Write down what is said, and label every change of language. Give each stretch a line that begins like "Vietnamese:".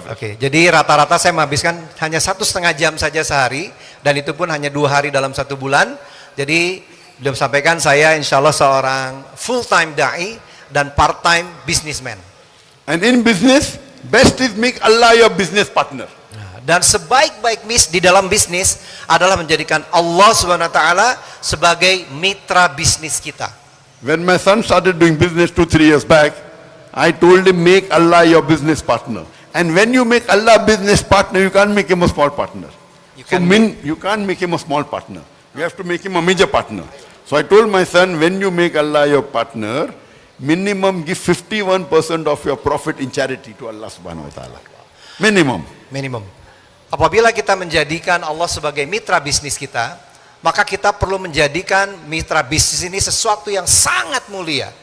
Indonesian: Oke. Jadi rata-rata saya menghabiskan hanya 1,5 jam saja sehari, dan itu pun hanya 2 hari dalam 1 bulan. Jadi beliau sampaikan saya insya Allah seorang full-time da'i dan part-time businessman.
English: And in business, best is make Allah your business partner.
Indonesian: Dan sebaik-baik di dalam bisnis adalah menjadikan Allah SWT sebagai mitra bisnis kita.
English: When my son started doing business 2-3 years back, I told him make Allah your business partner. And when you make Allah business partner, you can't make him a small partner. You can't make him a small partner. You have to make him a major partner. So I told my son, when you make Allah your partner, minimum give 51% of your profit in charity to Allah subhanahu wa ta'ala. Minimum. Minimum.
Indonesian: Apabila kita menjadikan Allah sebagai mitra bisnis kita, maka kita perlu menjadikan mitra bisnis ini sesuatu yang sangat mulia.